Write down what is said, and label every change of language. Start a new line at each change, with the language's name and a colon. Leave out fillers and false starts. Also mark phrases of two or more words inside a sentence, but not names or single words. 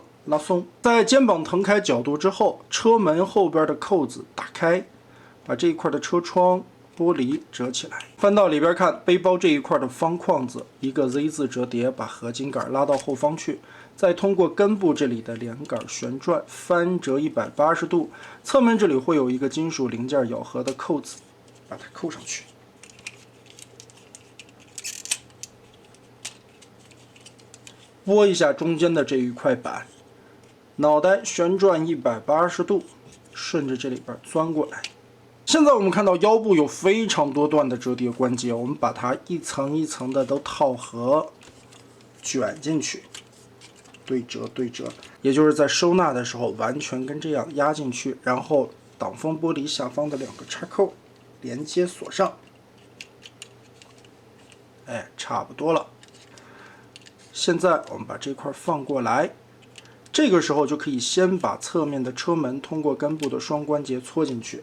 Chinese: 拉鬆，在肩膀騰開角度之後，車門後邊的扣子打開，把這一塊的車窗玻璃折起來，翻到裡邊看，背包這一塊的方框子，一個 Z 字折疊，把合金桿拉到後方去， 再通过根部這裡的連桿旋轉翻折180度，側面這裡會有一個金屬零件咬合的扣子，把它扣上去。拨一下中间的這一塊板，腦袋旋轉180度，順着這裡邊鑽過來。現在我們看到腰部有非常多段的折疊關節，我們把它一層一層的都套合，卷進去，对折对折，也就是在收纳的时候完全跟這樣压進去，然後擋風玻璃下方的2個插扣連接鎖上。哎，差不多了。現在我們把這塊放過来，這個時候就可以先把側面的車門通過根部的雙關節戳進去。